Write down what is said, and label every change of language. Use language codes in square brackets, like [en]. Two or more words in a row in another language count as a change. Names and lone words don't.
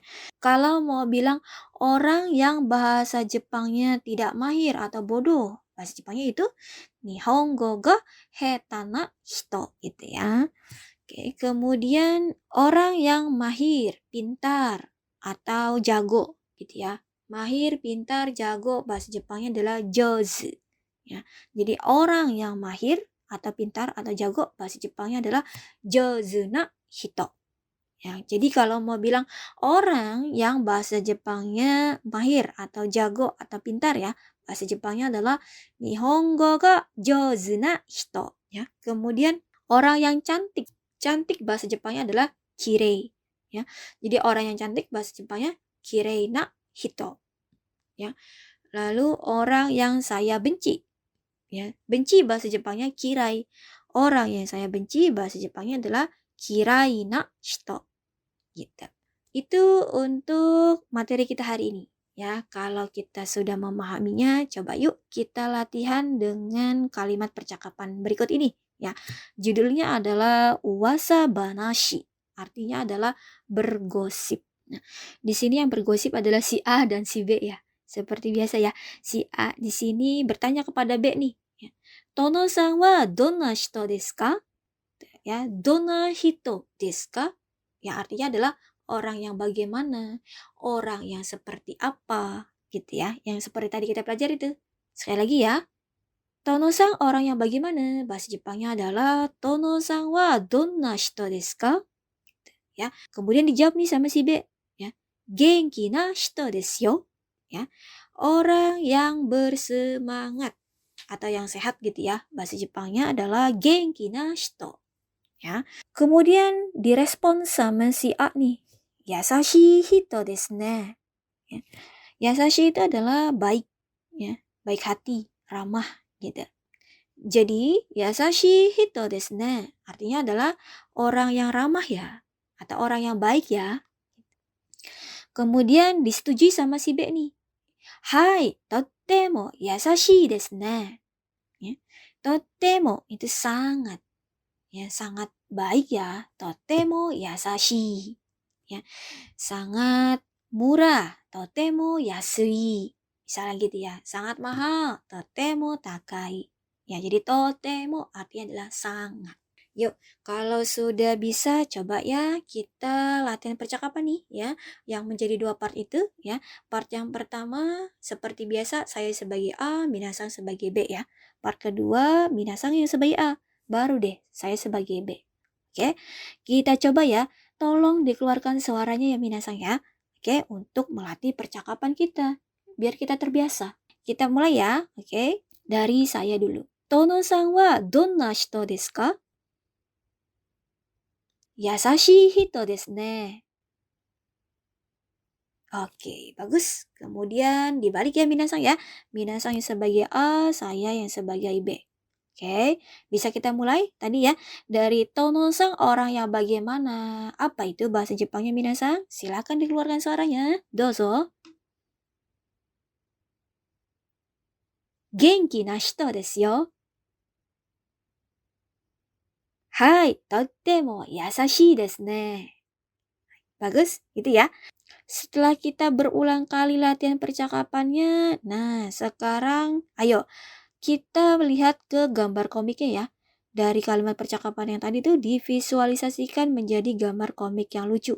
[id] Kalau mau bilang orang yang bahasa Jepangnya tidak mahir atau bodoh, bahasa Jepangnya itu [ja] 日本語が下手な人 [id] gitu ya. Oke, kemudian orang yang mahir, pintar atau jago gitu ya. Mahir, pintar, jago, bahasa Jepangnya adalah jozu. Ya. Jadi orang yang mahir atau pintar atau jago, bahasa Jepangnya adalah [ja] 上手な人. [id] Ya, jadi kalau mau bilang orang yang bahasa Jepangnya mahir atau jago atau pintar ya, bahasa Jepangnya adalah [ja] 日本語が上手な人. [id] Ya. Kemudian orang yang cantik. Cantik bahasa Jepangnya adalah kirei. Ya. Jadi orang yang cantik bahasa Jepangnya [ja] 綺麗な人. [id] Ya. Lalu orang yang saya benci. Ya, benci bahasa Jepangnya kirai. Orang yang saya benci bahasa Jepangnya adalah [ja] 嫌いな人. [id] Gitu. Itu untuk materi kita hari ini. Ya, kalau kita sudah memahaminya, coba yuk kita latihan dengan kalimat percakapan berikut ini. Ya, judulnya adalah [ja] 噂話. [id] Artinya adalah bergosip. Nah, di sini yang bergosip adalah si A dan si B ya. Seperti biasa ya, si A di sini bertanya kepada B nih. Ya. [ja] Tono-san はどんな人ですか？Ya、どんな人ですか? [id] Ya, artinya adalah orang yang bagaimana, orang yang seperti apa, gitu ya. Yang seperti tadi kita pelajari itu. Sekali lagi ya. Tono-san orang yang bagaimana? Bahasa Jepangnya adalah [ja] Tono-san はどんな人ですか? [id] Ya. Kemudian dijawab nih sama si B, ya. [ja] 元気な人ですよ. [id] Ya. Orang yang bersemangat atau yang sehat gitu ya. Bahasa Jepangnya adalah [ja] 元気な人. [id] Ya. Kemudian direspon sama si A nih. [ja] 優しい人ですね. [id] Ya. Yasashi itu adalah baik, ya, baik hati, ramah gitu. Jadi [ja] 優しい人ですね [id] artinya adalah orang yang ramah ya atau orang yang baik ya. Kemudian disetujui sama si B nih. [ja] Hai, とても優しいですね. [id] Ya. Totemo itu sangat. Ya, sangat baik ya. [ja] とても優しい. [id] Ya. Sangat murah. [ja] とても安い. [id] Misalnya gitu ya. Sangat mahal. [ja] とても高い. [id] Ya, jadi totemo artinya adalah sangat. Yuk, kalau sudah bisa coba ya kita latihan percakapan nih ya, yang menjadi dua part itu ya. Part yang pertama seperti biasa saya sebagai A, minasang sebagai B ya. Part kedua minasang yang sebagai A, baru deh saya sebagai B. Oke, kita coba ya. Tolong dikeluarkan suaranya ya minasang ya. Oke, untuk melatih percakapan kita biar kita terbiasa. Kita mulai ya, oke? Dari saya dulu. [ja] Tono-san はどんな人ですか? 優しい人ですね. [id] Oke, bagus. Kemudian dibalik ya Minasang ya. Minasang yang sebagai A, saya yang sebagai B. Oke, bisa kita mulai tadi ya. Dari Tono-sang orang yang bagaimana? Apa itu bahasa Jepangnya Minasang? Silakan dikeluarkan suaranya. [ja] Dozo. 元気な人ですよ. はい、とても優しいですね. [id] Bagus, gitu ya. Setelah kita berulang kali latihan percakapannya, nah sekarang ayo kita melihat ke gambar komiknya ya. Dari kalimat percakapan yang tadi tuh divisualisasikan menjadi gambar komik yang lucu.